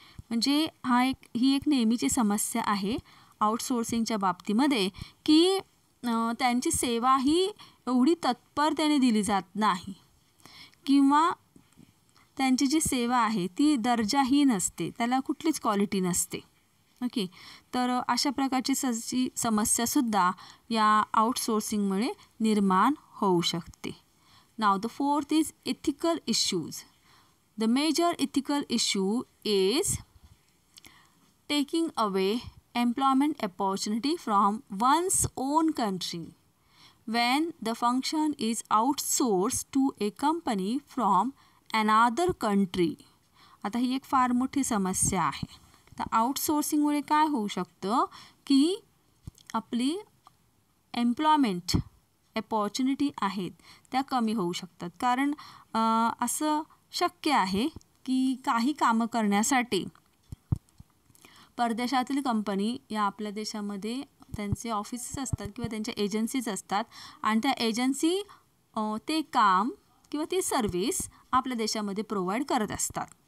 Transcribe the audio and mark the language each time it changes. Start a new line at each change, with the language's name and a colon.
Marathi: म्हणजे ही एक नेहमीची समस्या आहे आउटसोर्सिंगच्या बाबतीमध्ये की त्यांची सेवा ही एवढी तत्परतेने दिली जात नाही किंवा त्यांची जी सेवा आहे ती दर्जाहीन असते, त्याला कुठलीच क्वालिटी नसते. ओके, तर अशा प्रकारची समस्यासुद्धा या आउटसोर्सिंगमुळे निर्माण होऊ शकते.
English: Now the fourth is ethical issues. The major ethical issue is taking away employment opportunity from one's own country when the function is outsourced to a company from another country.
Marathi: आता ही एक फार मोठी समस्या आहे. तर आउटसोर्सिंगमुळे काय होऊ शकतं की आपली एम्प्लॉयमेंट अपॉर्च्युनिटी आहेत त्या कमी होऊ शकतात. कारण असं शक्य आहे की काही कामं करण्यासाठी परदेशातील कंपनी या आपल्या देशामध्ये त्यांचे ऑफिसेस असतात किंवा त्यांच्या एजन्सीज असतात आणि त्या एजन्सी ते काम किंवा ती सर्विस आपल्या देशामध्ये प्रोव्हाइड करत असतात.